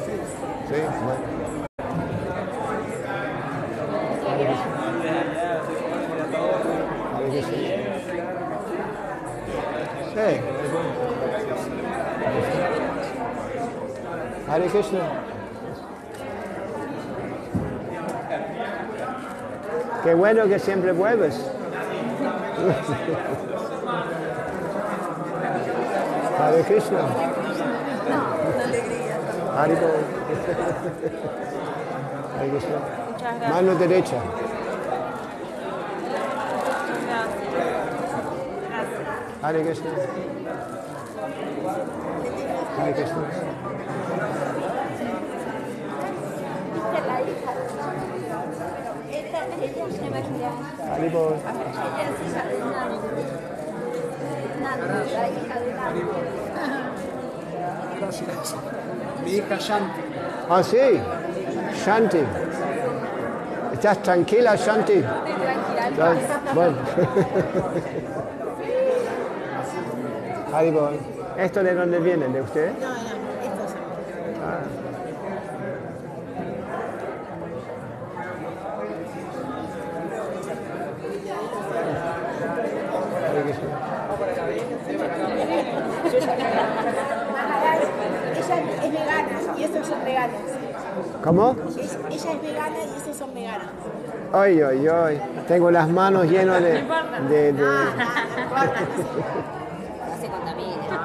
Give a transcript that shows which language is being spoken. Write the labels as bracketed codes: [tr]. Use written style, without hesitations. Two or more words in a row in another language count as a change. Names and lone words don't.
[es] Bueno. Sí. [sa] Hare Krishna. [es] Qué bueno que siempre vuelves. [sa] Hare Krishna. Hare Bol. Hare Krishna. [es] Mano derecha. [sa] Hare Krishna. Hare Krishna. Hare Bol. [es] Gracias. Mi hija Shanti. Ah, sí. Shanti. ¿Estás tranquila, Shanti? Estoy tranquila. [sa] Bueno. Hare Bol. [es] ¿Esto de dónde viene? ¿De usted? No, estos son. [sa] Ah. Hare Krishna. [es] Ella es vegana y estos son veganos. ¿Cómo? Ella es vegana y estos son veganos. Ay, ay, ay. Tengo las manos llenas de... No se contamine.